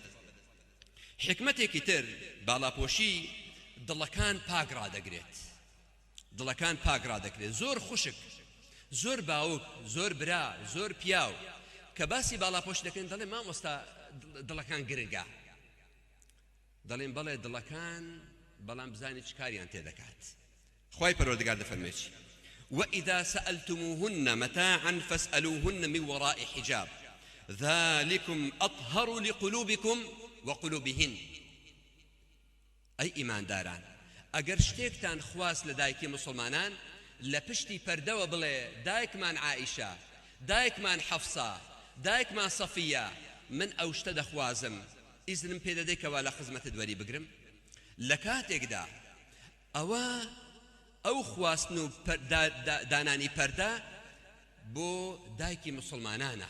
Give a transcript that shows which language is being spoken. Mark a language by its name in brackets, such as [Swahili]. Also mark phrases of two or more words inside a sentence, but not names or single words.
[Central Kurdish] حکمتێکی تر باڵاپۆشی دڵەکان پاک ڕادەگرێت، دڵەکان پاک ڕادەگرێت. زۆر خوشک، زۆر باوک، زۆر برا، زۆر پیاو کە باسی باڵاپۆش دەکەن دەڵێ مامۆستا دڵەکان گرنگە، دەڵێن بەڵێ دڵەکان، بەڵام بزانی چ کاریان تێدەکات. خوای پەروەردگار دەفەرمێت [Arabic] وإذا سألتموهن متاعا فاسألوهن من وراء حجاب ذلكم أطهر لقلوبكم وقلوبهن. [Central Kurdish] أي إيمان داران ئەگەر شتێکتان خواست لە دایکی مسلمانان لە پشتی پەردەوە بڵێ دایکمان عائیشە، دایکمان حەفسا، دایکمان سەفیە، من ئەو شتە دەخوازم، ئیزنم پێ دەدەی کەوا لە خزمەتت وەری بگرم. لە کاتێکدا ئەو خواستن و دانانی پەردە بۆ دایکی مسلمانانە.